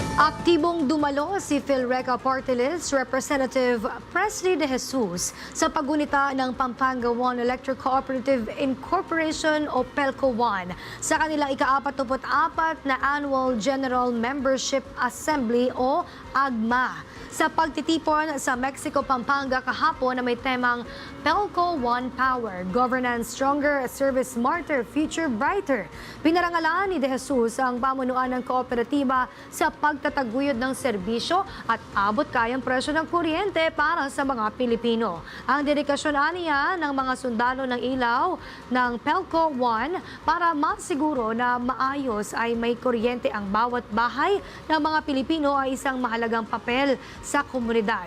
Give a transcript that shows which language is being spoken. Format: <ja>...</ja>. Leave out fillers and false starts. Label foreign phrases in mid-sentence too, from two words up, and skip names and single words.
<tl>Aktibong dumalo si PhilReca Party List Representative Presley De Jesus sa paggunita ng Pampanga One Electric Cooperative Incorporation o PELCO One sa kanilang ika-44 na Annual General Membership Assembly o AGMA. Sa pagtitipon sa Mexico, Pampanga kahapon na may temang PELCO One Power, Governance Stronger, Service Smarter, Future Brighter. Pinarangalan ni De Jesus ang pamunuan ng kooperatiba sa pagtataguyod ng serbisyo at abot kayang presyo ng kuryente para sa mga Pilipino. Ang dedikasyon niya ng mga sundalo ng ilaw ng PELCO One para masiguro na maayos ay may kuryente ang bawat bahay ng mga Pilipino ay isang mahalagang papel sa komunidad.</tl>